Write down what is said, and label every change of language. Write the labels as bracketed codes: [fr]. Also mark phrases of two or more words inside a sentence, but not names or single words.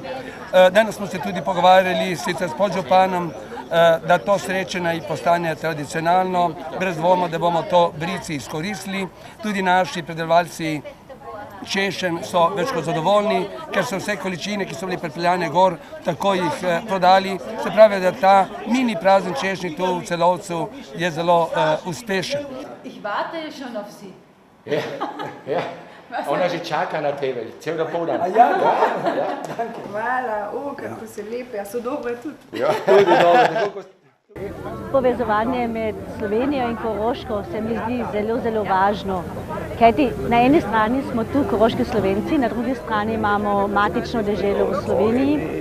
[sl] Danes smo se tudi pogovarjali sicer s podžupanom, da to srečanje postane tradicionalno, brez dvoma, da bomo to Brici izkoristili. Tudi naši predelovalci češenj so več kot zadovoljni, ker so vse količine, ki so bili pripeljane gor, tako jih prodali. Se pravi, da ta mini prazen češnji tu v Celovcu je zelo uspešen. [de] Ich warte schon auf Sie. Ja. [sl] Ona že čaka na tebe, cel dopoldan. Ja, [de] danke. [sl] Hvala, kako se lepe, a so dobre tudi. Ja, tudi dobro. Povezovanje med Slovenijo in Koroško se mi zdi zelo, zelo važno. Kajti na eni strani smo tu koroški Slovenci, na drugi strani imamo matično deželo v Sloveniji.